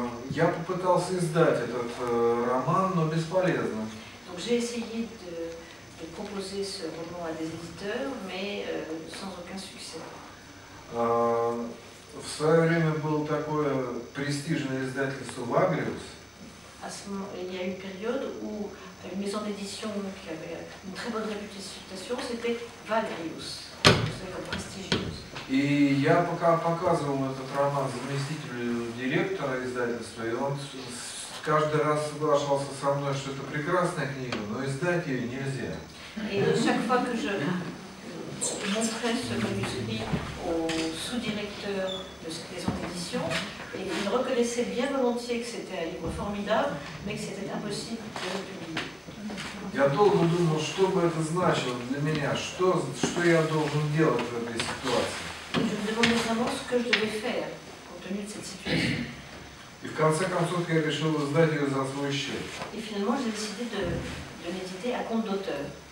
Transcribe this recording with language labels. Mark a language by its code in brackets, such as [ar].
[ru] Я попытался издать этот роман, но бесполезно. [fr] Donc j'ai essayé de proposer ce roman à des éditeurs, mais sans aucun succès. [ru] В свое время было такое престижное издательство «Вагриус». [fr] À ce moment, il y a eu une période où une maison d'édition qui avait une très bonne réputation, c'était Vagrius, c'est comme prestigieuse. [ru] И я пока показывал этот роман заместителю директора издательства, и он каждый раз соглашался со мной, что это прекрасная книга, но издать ее нельзя. [fr] Et chaque fois que je montrais ce manuscrit au sous-directeur de cette maison d'édition, et il reconnaissait bien volontiers que c'était un livre formidable, mais que c'était impossible de le publier. [ru] Я долго думал, что бы это значило для меня, что я должен делать в этой ситуации. [fr] Je me demandais vraiment ce que je devais faire compte tenu de cette situation. [ru] И в конце концов я решил издать ее за свой счет. [fr] Et finalement, j'ai décidé de l'éditer à compte d'auteur.